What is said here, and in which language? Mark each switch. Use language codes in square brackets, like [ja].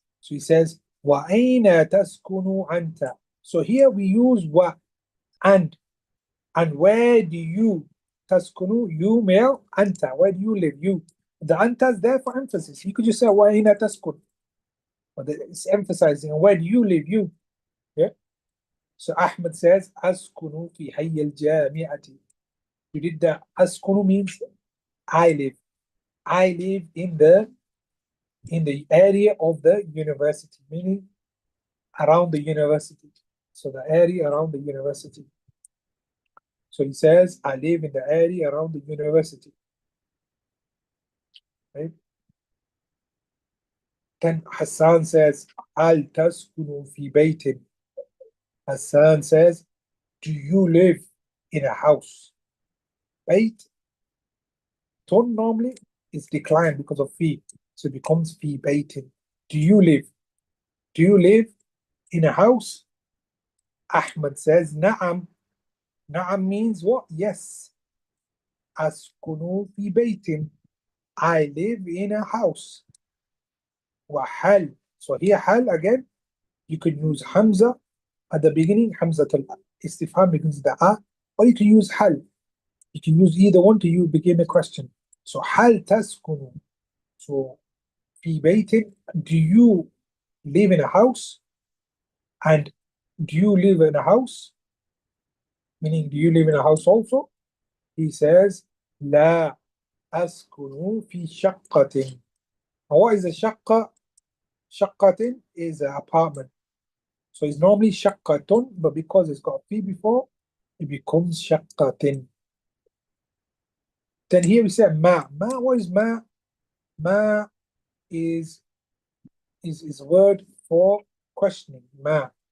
[en] So he says, [ar] وَأَيْنَ تَسْكُنُ أَنْتَ. [en] So here we use wa and. And where do you taskunu? You male, anta. Where do you live? You. The anta is there for emphasis. You could just say وَأَيْنَ تَسْكُنُ. But it's emphasizing where do you live? You. Yeah. So Ahmed says [ar] أسكن في حي الجامعة. [en] You did that. أسكن means I live. I live in the area of the university, meaning around the university. So the area around the university. So he says, I live in the area around the university. Right? Then Hassan says, [ar] هل تسكن في بيت. [en] Hassan says, do you live in a house? Bait, tone normally is declined because of fee. So it becomes fee baiting. Do you live? Do you live in a house? Ahmed says, Na'am. Na'am means what? Yes. [ar] Askunu fi baitin. [en] I live in a house. Wa hal. So here hal again, you could use Hamza at the beginning, Hamza al-istifham begins the a, or you can use hal. You can use either one to you begin a question. So hal taskunu. So fi baitin, do you live in a house? And do you live in a house? Meaning, do you live in a house also? He says, [ar] لا أسكن في شقة. [en] And what is a shaqqa? Shaqqatin is an apartment. So it's normally shaqqatun, but because it's got fi before, it becomes shaqqatin. Then here we say ma. Ma, what is ma? Ma is a word for questioning. Ma.